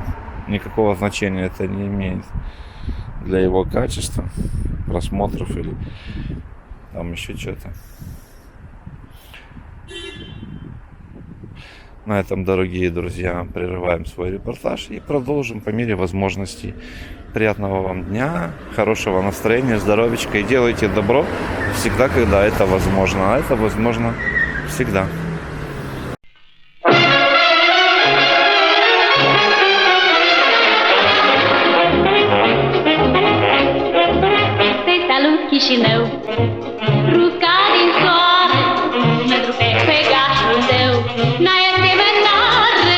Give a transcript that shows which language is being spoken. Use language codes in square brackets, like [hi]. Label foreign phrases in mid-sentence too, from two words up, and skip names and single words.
[ru] Никакого значения это не имеет для его качества, просмотров или там еще что-то. На этом, дорогие друзья, прерываем свой репортаж и продолжим по мере возможностей. Приятного вам дня, хорошего настроения, здоровечка. И делайте добро всегда, когда это возможно. А это возможно всегда. [ro] Te salut Chișinău, rucat din soare, mândru pe făgașul tău, n-ai asemănare.